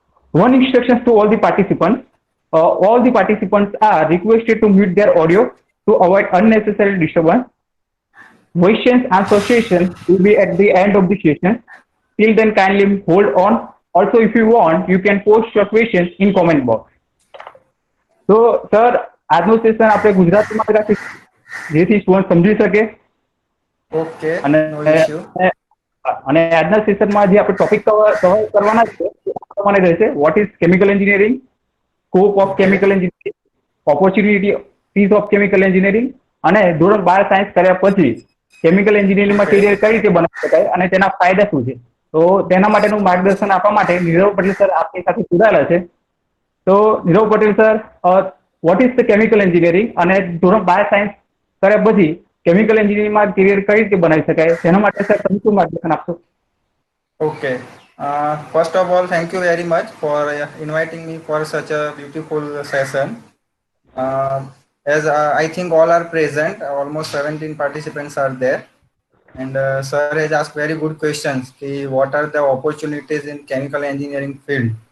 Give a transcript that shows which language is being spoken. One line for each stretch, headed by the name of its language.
English: One instructions to all the participants. All the participants are requested to mute their audio to avoid unnecessary disturbance. Questions and association will be at the end of the session. Till then, kindly hold on. Also, if you want, you can post your questions in comment box. So, sir,
Gujarati: આજનું session આપણે ગુજરાતીમાં રાખીશું જેથી student સમજી શકે
English: okay,
Gujarati: અને
English: No issue.
Gujarati: અને આજના સેશનમાં જે આપણે ટોપિક કવર કરવાના છે એ આ પ્રમાણે રહેશે.
English: what is chemical engineering, scope of okay,
Gujarati: chemical engineering, opportunities of chemical engineering અને ધોરણ 12 સાયન્સ કર્યા પછી કેમિકલ એન્જિનિયરિંગમાં
English: okay,
Gujarati: કેરિયર કઈ રીતે બનાવી શકાય અને તેના ફાયદા શું છે. તો તેના માટેનું માર્ગદર્શન આપવા માટે નીરવ પટેલ સર આપણી સાથે જોડાયેલા છે. તો Nirav Patel sir,
English: what is the chemical engineering
Gujarati: અને ધોરણ 12 સાયન્સ કર્યા પછી કેમિકલ એન્જિનિયરિંગમાં કેરિયર કઈ રીતે બનાવી શકાય તેના માટે સર તમે શું માર્ગદર્શન આપશો?
English: okay. First of all, thank you very much for inviting me for such a beautiful session. Uh, as I think all are present, almost 17 participants are there, and sir has asked very good questions. What are the opportunities in chemical engineering field?